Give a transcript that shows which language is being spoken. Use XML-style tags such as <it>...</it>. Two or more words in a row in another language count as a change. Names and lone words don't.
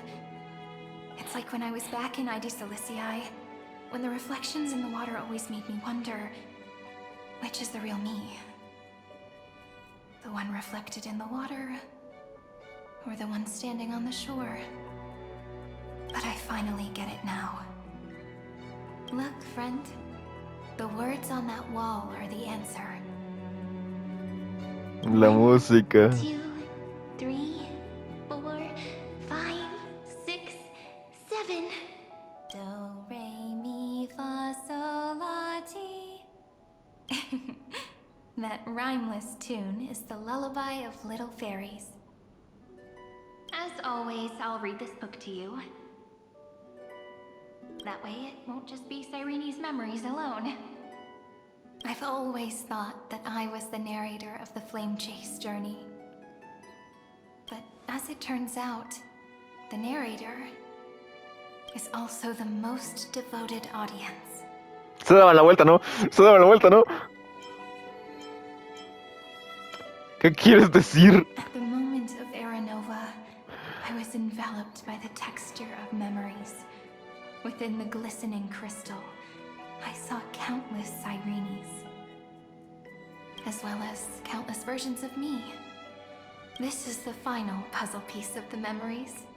<en>It's like when I was back in Ida Silicii, when the reflections in the water always made me wonder, which is the real me? The one reflected in the water, or the one standing on the shore? But I finally get it now. Look, friend. The words on that wall are the answer.</en> <es>La música.</es> <en>2, 3, 4, 5, 6, 7. Do, re, mi, fa, sol, la, ti. That rhymeless tune is the lullaby of little fairies. As always, I'll read this book to you. That way it won't just be Cyrene's memories alone. I've always thought that I was the narrator of the Flame Chase journey. But as it turns out, the narrator is also the most devoted audience.</en> <es>Se daban la vuelta, ¿no? Se daban la vuelta, ¿no? ¿Qué quieres decir?</es> <en>At the moment of Aranova, I was enveloped by the texture of memories. Within the glistening crystal, I saw countless Cyrenes, as well as countless versions of me. This is the final puzzle piece of the memories.</en>